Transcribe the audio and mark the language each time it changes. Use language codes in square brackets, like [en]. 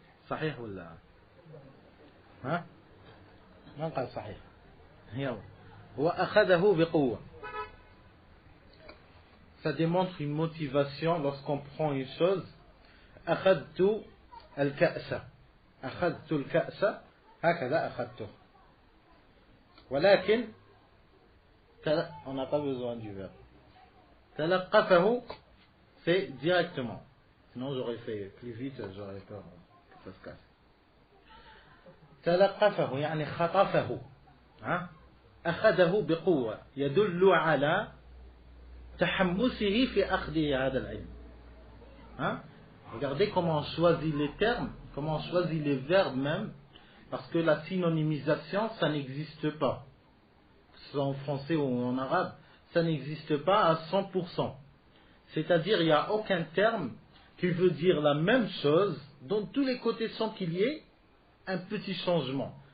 [ar] صحيح ولا ما قال صحيح. هو أخذه بقوة. [fr] Ça démontre une motivation lorsqu'on prend une chose. [ar] أخذت الكأس. أخذت الكأس هكذا أخذته. [fr] ولكن on n'a pas besoin du verbe. تلقفه c'est directement. Sinon j'aurais fait plus vite, j'aurais peur que ça se casse. [ar] تلقفه يعني خطفه. أخذه بقوة يدل على تحمسه في أخذ هذا العلم. [fr] Regardez comment on choisit les termes, comment on choisit les verbes même, parce que la synonymisation, ça n'existe pas. Que ce soit en français ou en arabe, ça n'existe pas à 100%. C'est-à-dire, il n'y a aucun terme qui veut dire la même chose, dans tous les côtés sans qu'il y ait un petit changement.